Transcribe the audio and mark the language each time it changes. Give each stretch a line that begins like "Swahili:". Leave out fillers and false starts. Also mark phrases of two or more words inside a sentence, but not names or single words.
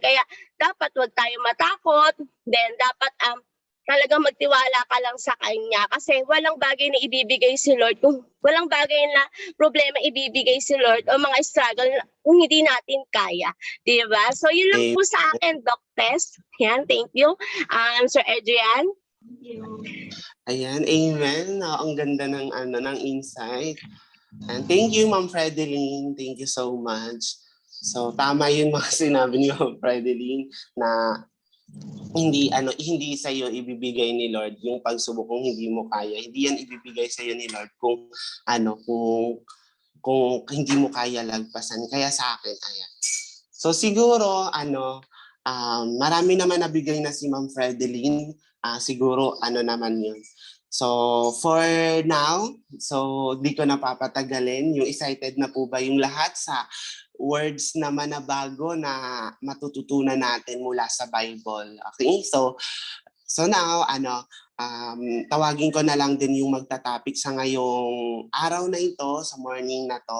Filipino: Kaya dapat wag tayo matakot. Then dapat talagang magtiwala ka lang sa Kanya kasi walang bagay na ibibigay si Lord kung walang bagay na problema ibibigay si Lord o mga struggle kung hindi natin kaya. Diba? So yun lang po sa akin, Doc Tess. Yan,
English: thank you. Sir Adrian.
Filipino: Ayan, amen. Ang ganda ng ng insight.
English: And thank you, Ma'am Fredeline. Thank you so much.
Filipino: So tama 'yung mga sinabi ni Ma'am Fredeline na hindi sa iyo ibibigay ni Lord yung pagsubok kung hindi mo kaya. Hindi yan ibibigay sa iyo ni Lord kung kung hindi mo kaya lagpasan. Kaya sa akin, ayan. So siguro marami naman nabigay na si Ma'am Fredeline. Siguro naman yun.
English: So for now,
Filipino: di ko na papatagalin. Yung excited na po ba yung lahat sa words naman na bago na matututunan natin mula sa Bible? Okay? So now, tawagin ko na lang din yung magta-topic sa ngayong araw na ito, sa morning na to.